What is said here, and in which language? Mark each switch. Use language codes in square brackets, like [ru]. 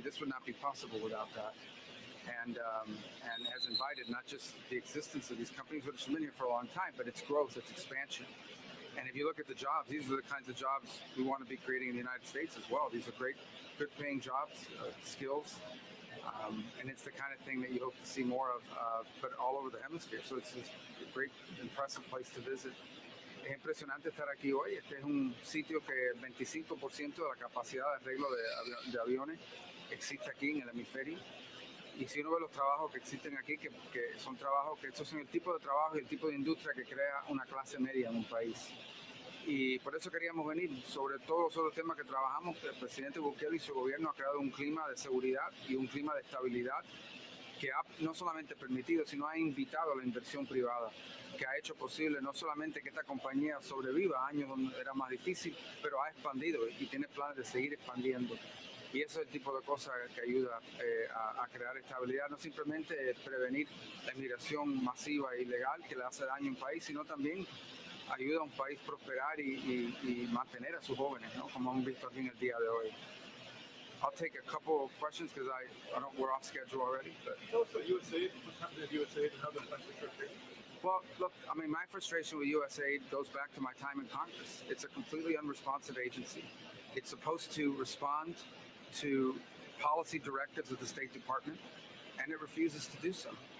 [en] This would not be possible without that. And has invited not just the existence of these companies, which have been here for a long time, but its growth, its expansion. And if you look at the jobs, these are the kinds of jobs we want to be creating in the United States as well. These are great, good-paying jobs, skills, and it's the kind of thing that you hope to see more of, but all over the hemisphere. So it's just a great, impressive place to visit. [es] Es impresionante estar aquí hoy. Este es un sitio que el 25% de la capacidad de arreglo de aviones existe aquí en el hemisferio. Y si uno ve los trabajos que existen aquí, que son trabajos, que estos son el tipo de trabajo y el tipo de industria que crea una clase media en un país. Y por eso queríamos venir, sobre todos los otros temas que trabajamos. El presidente Bukele y su gobierno ha creado un clima de seguridad y un clima de estabilidad que ha no solamente permitido, sino ha invitado a la inversión privada, que ha hecho posible no solamente que esta compañía sobreviva años donde era más difícil, pero ha expandido y tiene planes de seguir expandiendo. Y eso es el tipo de cosas que ayuda a crear estabilidad, no simplemente prevenir la inmigración masiva e ilegal que le hace daño a un país, sino también ayuda a un país prosperar y mantener a sus jóvenes, ¿no? Como hemos visto aquí en el día de hoy. [en] I'll take a couple of questions because we're off schedule already. But. Tell us about USAID. What's happening at USAID and how the affects the trip? Well, look, I mean, my frustration with USAID goes back to my time in Congress. It's a completely unresponsive agency. It's supposed to respond to policy directives of the State Department, and it refuses to do so.